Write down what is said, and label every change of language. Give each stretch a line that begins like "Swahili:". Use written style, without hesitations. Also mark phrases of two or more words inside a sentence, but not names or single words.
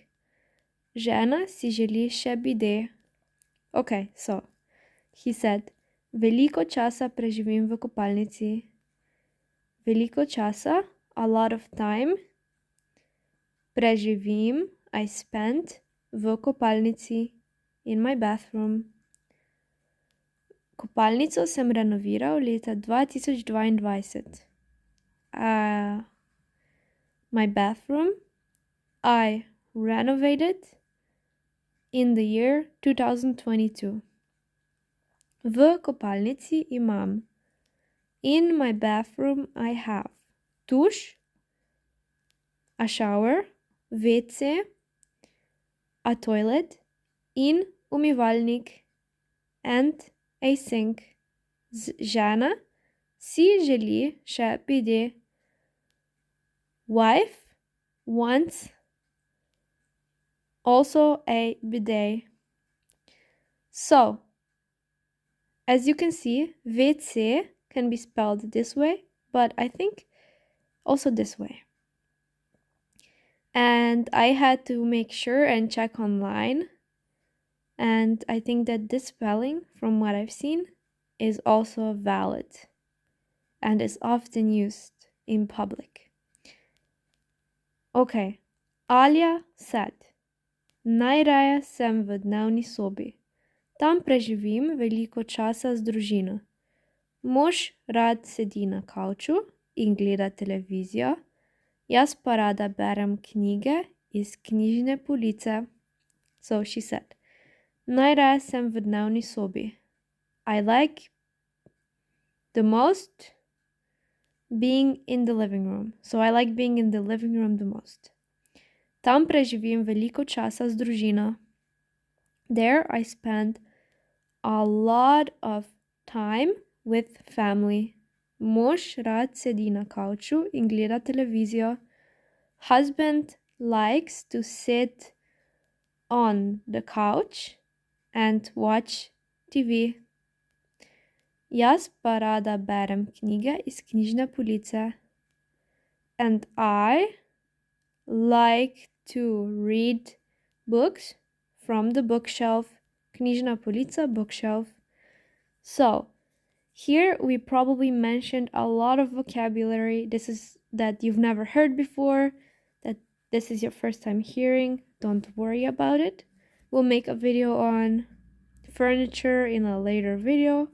Slovenian: Žena si želi še bide.
English: Okay, so he said,
Slovenian: veliko časa preživim v kopalnici. Veliko časa,
English: a lot of time. Preživim, I spent,
Slovenian: v kopalnici,
English: in my bathroom.
Slovenian: Kopalnico sem renoviral leta 2022.
English: My bathroom, I renovated in the year 2022.
Slovenian: V kopalnici imam.
English: In my bathroom, I have tuš, a shower, WC, a toilet,
Slovenian: in umivalnik,
English: and a sink.
Slovenian: Žena si želi še bide.
English: Wife wants also a bidet. So, as you can see, WC can be spelled this way, but I think also this way. And I had to make sure and check online. And I think that this spelling, from what I've seen, is also valid and is often used in public. Okay, Alja said,
Slovenian: najraje sem v dnevni sobi. Tam preživim veliko časa z družino. Mož rad sedi na kavču in gleda televizijo, jaz pa rada berem knjige iz knjižne police.
English: So she said,
Slovenian: najraje sem v dnevni sobi.
English: I like the most being in the living room. So I like being in the living room the most.
Slovenian: Tam preživim veliko časa z družino.
English: There I spend a lot of time with family.
Slovenian: Mož rad sedi na kavču in gleda televizijo.
English: Husband likes to sit on the couch and watch TV.
Slovenian: Jaz pa rada berem knjige iz knjižne police.
English: And I like to read books from the bookshelf.
Slovenian: Knjižna polica,
English: bookshelf. So, here we probably mentioned a lot of vocabulary. This is that you've never heard before, that this is your first time hearing. Don't worry about it. We'll make a video on furniture in a later video.